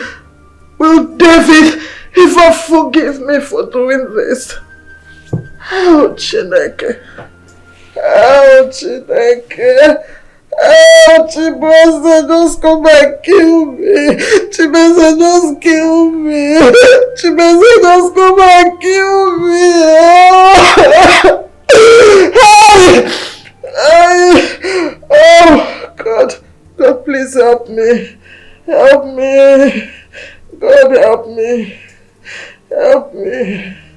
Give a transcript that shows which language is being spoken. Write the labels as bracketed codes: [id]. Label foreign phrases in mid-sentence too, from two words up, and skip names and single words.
[en] Will David ever forgive me for doing this? Oh, Chineke. Oh, Chineke. Oh, Chibueze, just come and kill me. Chibueze, just kill me. Chibueze, just come and kill me. Oh, God. God, please help me. Help me. God, help me. Help me.